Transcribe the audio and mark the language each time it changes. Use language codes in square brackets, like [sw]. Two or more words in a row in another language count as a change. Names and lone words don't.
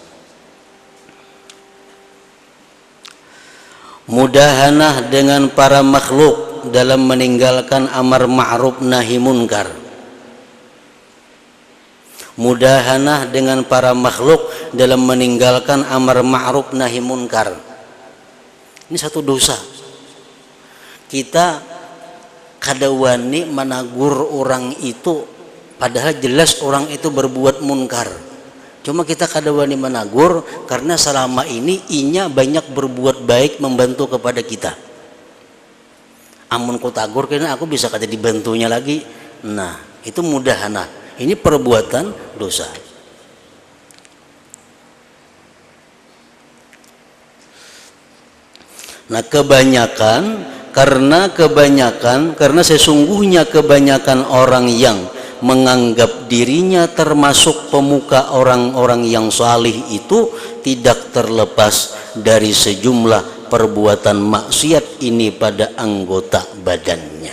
[id] Mudahanah dengan para makhluk dalam meninggalkan [ar] أمر معروف نهي منكر. [id] Mudahanah dengan para makhluk dalam meninggalkan [ar] أمر معروف نهي منكر. [id] Ini satu dosa. [bjn] Kita kada wani menagur orang itu padahal jelas orang itu berbuat munkar. Cuma kita kada wani menagur karena selama ini inya banyak berbuat baik, membantu kepada kita. Amun ku tagur karena aku bisa kada dibantunya lagi. [id] Nah, itu mudahana. Ini perbuatan dosa. Nah, karena sesungguhnya kebanyakan orang yang menganggap dirinya termasuk pemuka orang-orang yang salih itu tidak terlepas dari sejumlah perbuatan maksiat ini pada anggota badannya.